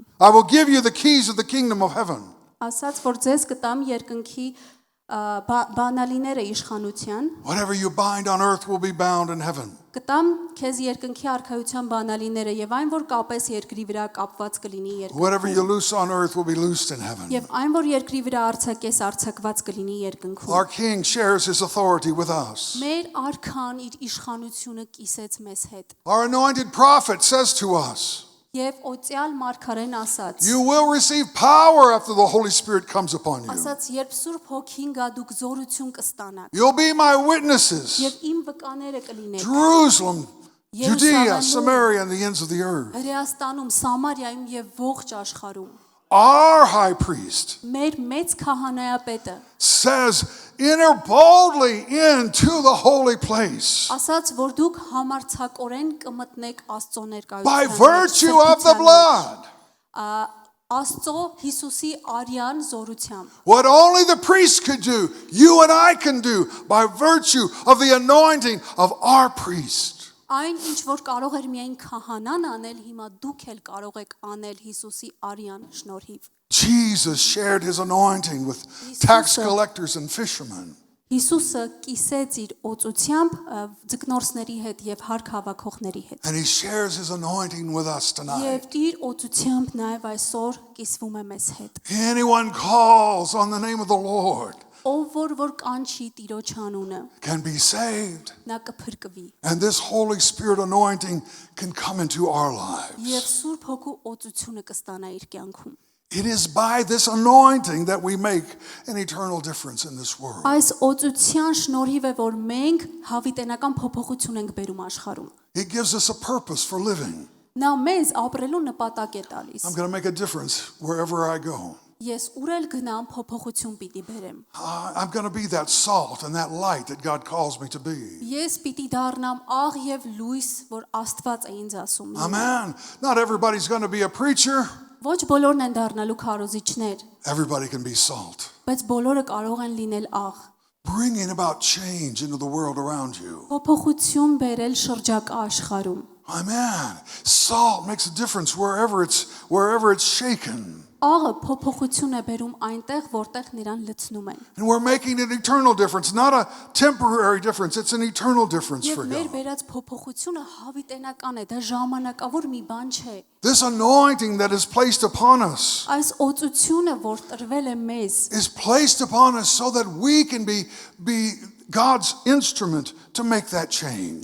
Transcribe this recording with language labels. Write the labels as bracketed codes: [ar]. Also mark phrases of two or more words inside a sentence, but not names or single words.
[en] "I will give you the keys of the kingdom of heaven." [hy] ասաց, որ ձեզ կտամ երկնքի բանալիները իշխանության, [en] Whatever you bind on earth will be bound in heaven. [hy] կտամ քեզ երկնքի արքայության բանալիները եւ այն որ կապես երկրի վրա կապված կլինի երկրում։ [en] Whatever you loose on earth will be loosed in heaven. [hy] Եվ այն որ երկրի վրա արձակես արձակված կլինի երկնքում։ [en] Our King shares his authority with us. [hy] Մեր արքան իր իշխանությունը կիսեց մեզ հետ։ [en] Our anointed prophet says to us, [hy] Եվ օծյալ մարգարեն ասաց. [en] "You will receive power after the Holy Spirit comes upon you. [hy] Ասաց, երբ Սուրբ Հոգին գա, դուք զորություն կստանաք։ [en] You'll be my witnesses. [hy] Եվ իմ վկաները կլինեք [en] Jerusalem, Judea, Jerusalem, Samaria, and the ends of the earth." [hy] Հրեաստանում, Սամարիայում եւ ողջ աշխարհում։ [en] our high priest, [hy] մեր մեծ քահանայապետը [en] says, enter boldly into the holy place [hy] ասաց, որ դուք համարձակորեն կմտնեք Աստծո [en] by [hy] ներկայության [en] virtue of the blood. [hy] Աստծո Հիսուսի արյան զորությամբ [en] What only the priest could do, you and I can do by virtue of the anointing of our priest. [hy] Այն ինչ որ կարող էր միայն քահանան անել, հիմա դուք էլ կարող եք անել Հիսուսի արյան շնորհիվ։ [en] Jesus shared his anointing with tax collectors and fishermen. [hy] Հիսուսը կիսեց իր օծությամբ ձկնորսների հետ եւ հարկ հավաքողների հետ։ [en] And he shares his anointing with us tonight. [hy] Եվ իր օծությամբ նաեւ այսօր կիսվում է մեզ հետ։ [en] Anyone calls on the name of the Lord [hy] Ով որ կանչի Տիրոջ անունը, [en] can be saved. [hy] նա կփրկվի։ [en] And this Holy Spirit anointing can come into our lives. [hy] Եվ Սուրբ Հոգու օծությունը կստանա իր կյանքում։ [en] It is by this anointing that we make an eternal difference in this world. [hy] Այս օծության շնորհիվ է որ մենք հավիտենական փոփոխություն ենք բերում աշխարհում։ [en] It gives us a purpose for living. [hy] Նա մեզ ապրելու նպատակ է տալիս։ [en] I'm going to make a difference wherever I go. [hy] Ես ուր գնամ փոփոխություն պիտի բերեմ։ [en] I'm going to be that salt and that light that God calls me to be. [hy] Ես պիտի դառնամ աղ եւ լույս, որ Աստված է ինձ ասում։ [en] Amen. Not everybody's going to be a preacher. [hy] Ոչ բոլորն են դառնալու քարոզիչներ, [en] Everybody can be salt. [hy] բայց բոլորը կարող են լինել աղ։ [en] Bringing about change into the world around you. [hy] Փոփոխություն բերել շրջակա աշխարհում։ [en] Amen. Salt makes a difference wherever it's shaken. [hy] Աղը փոփոխություն է բերում այնտեղ, որտեղ նրան լցնում են։ [en] And we're making an eternal difference, not a temporary difference. It's an eternal difference [hy] Եվ [en] for [hy] մեր [en] God. [hy] բերած փոփոխությունը հավիտենական է, դա ժամանակավոր մի բան չէ։ [en] This anointing that is placed upon us [hy] Այս օծությունը, որ տրվել է մեզ, [en] is placed upon us so that we can be God's instrument to make that change.